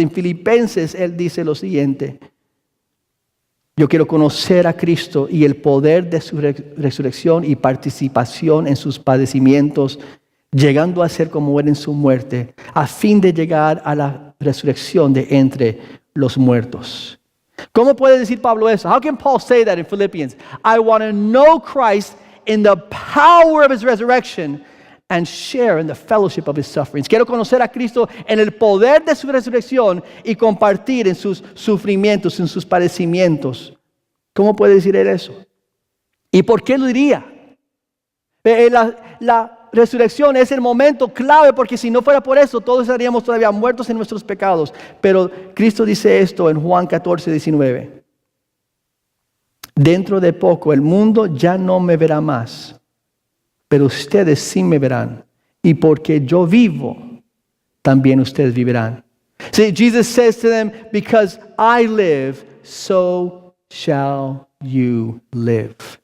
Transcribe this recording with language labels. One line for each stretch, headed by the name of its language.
Spanish: En Filipenses, él dice lo siguiente: yo quiero conocer a Cristo y el poder de su resurrección y participación en sus padecimientos, llegando a ser como él en su muerte, a fin de llegar a la resurrección de entre los muertos. ¿Cómo puede decir Pablo eso?
English: How can Paul say that in Philippians? I want to know Christ in the power of his resurrection and share in the fellowship of his sufferings.
Spanish: Quiero conocer a Cristo en el poder de su resurrección y compartir en sus sufrimientos, en sus padecimientos. ¿Cómo puede decir él eso? ¿Y por qué lo diría? La resurrección es el momento clave, porque si no fuera por eso, todos estaríamos todavía muertos en nuestros pecados. Pero Cristo dice esto en Juan 14, 19. Dentro de poco el mundo ya no me verá más, pero ustedes sí me verán. Y porque yo vivo, también ustedes vivirán.
English: See, Jesus says to them, because I live, so shall you live.